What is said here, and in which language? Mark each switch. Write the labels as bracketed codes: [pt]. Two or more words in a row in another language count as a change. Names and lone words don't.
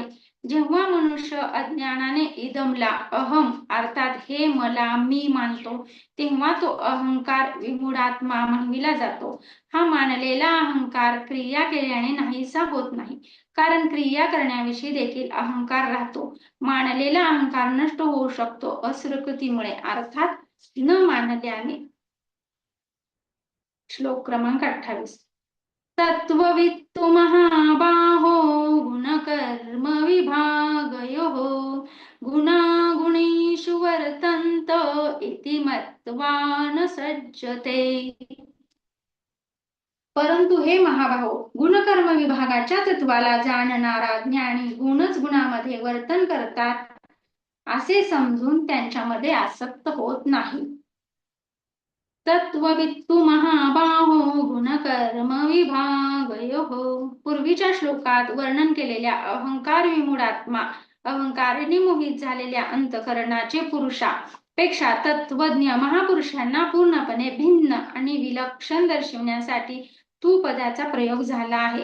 [mr] जेव्हा मनुष्य अज्ञानाने इदमला अहम अर्थात हे मला मी मानतो, तेव्हा तो [sa] अहंकार विमूढात्मा [mr] म्हणविला जातो. हा मानलेला अहंकार क्रिया केल्याने नाहीसा होत नाही, कारण क्रिया करण्याविषयी देखील अहंकार राहतो. मानलेला अहंकार नष्ट होऊ शकतो असृकृतीमुळे अर्थात न मानल्याने. श्लोक क्रमांक 28. [sa] तत्त्ववित्तु महाबाहो गुणकर्म विभागयोः गुणागुणेषु वर्तन्त इति मत्वा न सज्जते. [mr] परंतु हे महाबाहो, गुणकर्म विभागाच्या तत्वाला जाणणारा ज्ञानी गुणच गुणामध्ये वर्तन करतात असे समजून त्यांच्यामध्ये आसक्त होत नाही. [sa] तत्त्ववित्तु महाबाहो गुणकर्म विभागयोः. [mr] पूर्वीच्या श्लोकात वर्णन केलेल्या [sa] अहंकार विमूढात्मा, [mr] अहंकाराने मोहित झालेल्या अंतःकरणाचे पुरुषा पेक्षा तत्वज्ञ महापुरुषांना पूर्णपणे भिन्न आणि विलक्षण दर्शविण्यासाठी तू पदाचा प्रयोग झाला आहे.